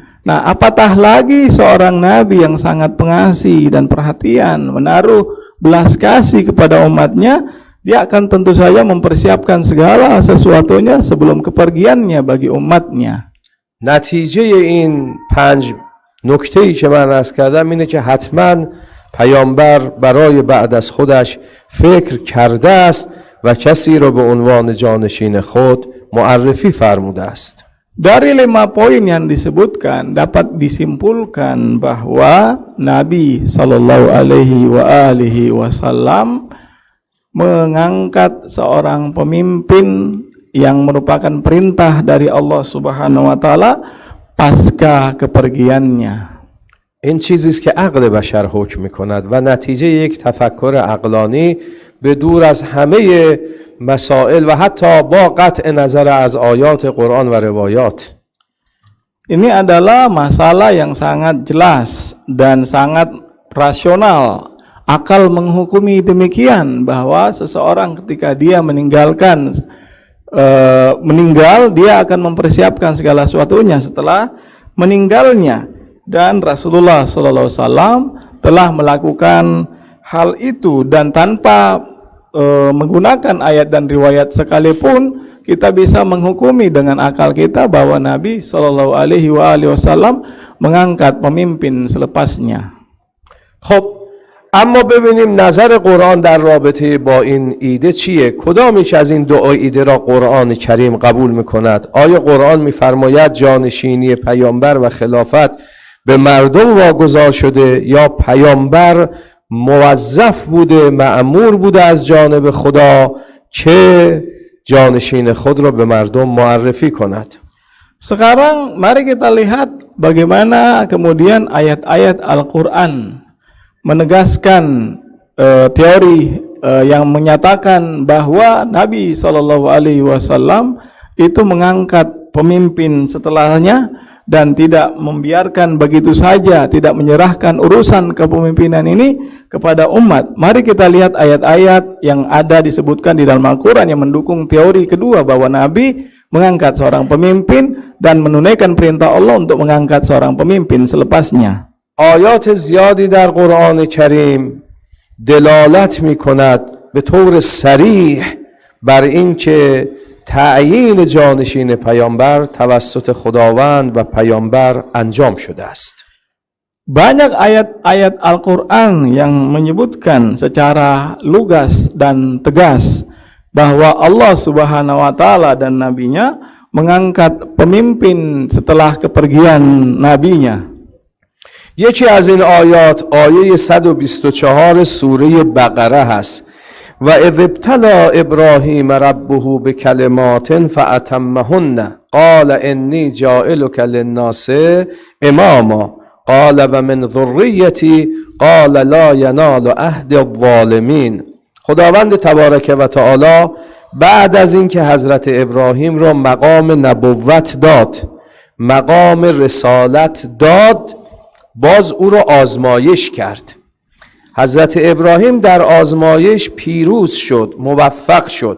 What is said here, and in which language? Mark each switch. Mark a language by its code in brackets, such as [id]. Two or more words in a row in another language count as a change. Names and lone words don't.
[id] Nah, apatah lagi seorang nabi yang sangat pengasih dan perhatian, menaruh belas kasih kepada umatnya, dia akan tentu saja mempersiapkan segala sesuatunya sebelum kepergiannya bagi umatnya. [fa] نتیجه این 5 نکته‌ای که من عرض کردم اینه که حتما پیامبر برای بعد از خودش فکر کرده است و کسی را به عنوان جانشین خود معرفی فرموده است. [id] Dari 5 poin yang disebutkan dapat disimpulkan bahwa Nabi SAW mengangkat seorang pemimpin yang merupakan perintah dari Allah [ar] سبحانه وتعالى [id] pasca kepergiannya. [fa] این چیزی است که عقل بشر حکم می‌کند و نتیجه یک تفکر عقلانی به دور از همه مسائل و حتی با قطع نظر از آیات قرآن و روایات. [id] Ini adalah masalah yang sangat jelas dan sangat rasional. Akal menghukumi demikian, bahwa seseorang ketika dia meninggal, dia akan mempersiapkan segala sesuatunya setelah meninggalnya. Dan Rasulullah SAW telah melakukan hal itu, dan tanpa menggunakan ayat dan riwayat sekalipun kita bisa menghukumi dengan akal kita bahwa Nabi SAW mengangkat pemimpin selepasnya. [fa] خب اما ببینیم نظر قرآن در رابطه با این ایده چیه؟ کدام یک از این دو ایده را قرآن کریم قبول میکند؟ آیا قرآن میفرماید جانشینی پیامبر و خلافت به مردم واگذار شده، یا پیامبر موظف بوده، مأمور بوده از جانب خدا که جانشین خود را به مردم معرفی کند. [id] Sekarang mari kita lihat bagaimana kemudian ayat-ayat Al-Quran menegaskan teori yang menyatakan bahwa Nabi SAW itu mengangkat pemimpin setelahnya dan tidak membiarkan begitu saja, tidak menyerahkan urusan kepemimpinan ini kepada umat. Mari kita lihat ayat-ayat yang ada disebutkan di dalam Al-Quran yang mendukung teori kedua bahwa Nabi mengangkat seorang pemimpin dan menunaikan perintah Allah untuk mengangkat seorang pemimpin selepasnya. [fa] آیات زیادی در قرآن کریم دلالت می کند به طور صریح بر اینکه تعیین جانشین پیامبر توسط خداوند و پیامبر انجام شده است. [id] Banyak ayat-ayat Al-Quran yang menyebutkan secara lugas dan tegas bahwa Allah [ar] سبحانه وتعالى [id] dan Nabi-Nya mengangkat pemimpin setelah kepergian Nabi-Nya. [fa] یکی از این آیات آیه 124 سوره بقره هست [ar] و اذ ابتلی ابراهیم ربه بکلمات فاتمهن قال انی جاعلک للناس اماما قال و من ذریتی قال لا ینال عهد الظالمین. [fa] خداوند [ar] تبارک و تعالی [fa] بعد از اینکه حضرت ابراهیم را مقام نبوت داد، مقام رسالت داد، باز او را آزمایش کرد. حضرت ابراهیم در آزمایش پیروز شد، موفق شد.